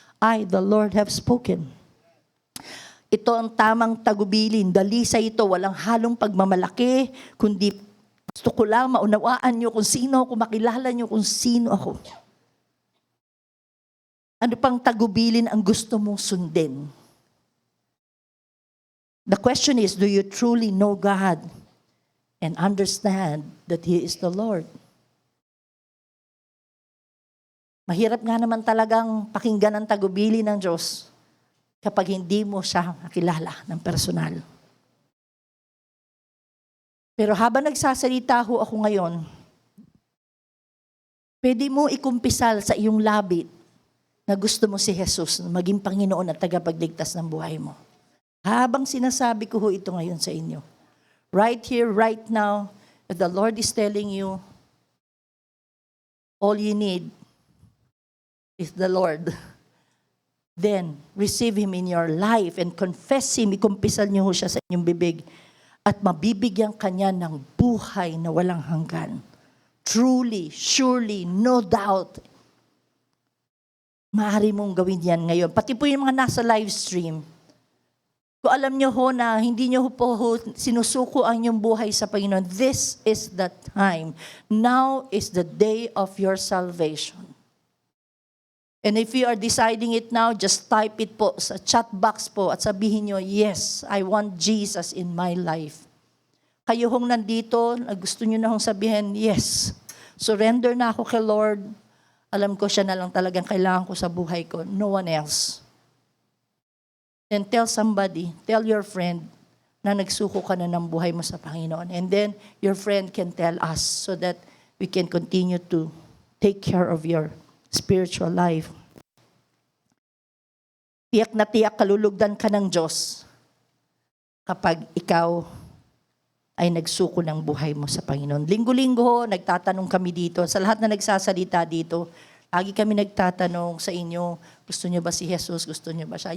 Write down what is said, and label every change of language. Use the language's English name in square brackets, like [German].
[English] I, the Lord, have spoken. [Filipino] Ito ang tamang tagubilin. Dalisay ito, walang halong pagmamalaki, kundi gusto ko lang maunawaan nyo kung sino ako, makilala nyo kung sino ako. Ano pang tagubilin ang gusto mong sundin? [English] The question is, do you truly know God and understand that He is the Lord? [Filipino] Mahirap nga naman talagang pakinggan ang tagubilin ng Diyos kapag hindi mo siya nakilala ng personal. Pero habang nagsasalita ho ako ngayon, pwede mo ikumpisal sa iyong labit na gusto mo si Jesus na maging Panginoon at tagapagligtas ng buhay mo. Habang sinasabi ko ho ito ngayon sa inyo, [English] right here, right now, if the Lord is telling you, all you need is the Lord. Then, receive Him in your life and confess Him. [Filipino] Ikumpisal niyo ho siya sa inyong bibig. At mabibigyan kanya ng buhay na walang hanggan. [English] Truly, surely, no doubt. [Filipino] Maaari mong gawin yan ngayon. Pati po yung mga nasa live stream. Kung alam niyo ho na hindi niyo po sinusuko ang inyong buhay sa Panginoon, [English] this is the time. Now is the day of your salvation. And if you are deciding it now, just type it [Filipino] po sa chat box po at sabihin nyo, [English] yes, I want Jesus in my life. [Filipino] Kayo hong nandito, gusto nyo na hong sabihin, yes, surrender na ako kay Lord. Alam ko siya na lang talagang kailangan ko sa buhay ko. [English] No one else. Then tell somebody, tell your friend [Filipino] na nagsuko ka na ng buhay mo sa Panginoon. [English] And then your friend can tell us so that we can continue to take care of your spiritual life. [Filipino] Tiyak na tiyak kalulugdan ka ng Diyos kapag ikaw ay nagsuko ng buhay mo sa Panginoon. Linggo-linggo, nagtatanong kami dito. Sa lahat na nagsasalita dito, lagi kami nagtatanong sa inyo, gusto niyo ba si Jesus? Gusto niyo ba siya?